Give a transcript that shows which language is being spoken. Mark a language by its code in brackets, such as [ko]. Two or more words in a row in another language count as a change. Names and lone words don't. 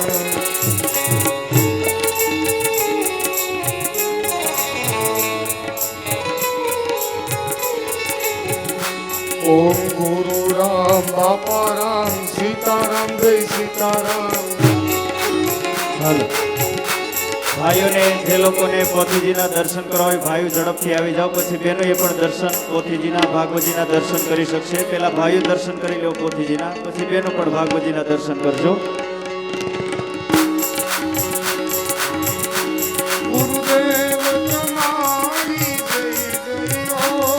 [gu] Om Guru Ram, Bapa Ram, Sita Ram, Jai Sita Ram. હાલો ભાઈઓને જે લોકોને પોથીજીના દર્શન કરવા હોય ભાઈઓ ઝડપથી આવી જાઓ. પછી બહેનોએ પણ દર્શન પોથીજીના ભાગવતજીના દર્શન કરી શકશે. પહેલા ભાઈઓ દર્શન કરી લો પોથીજીના, પછી બહેનો પણ ભાગવતજીના દર્શન કરજો. ગુરુદેવ તમારી જય જય હો.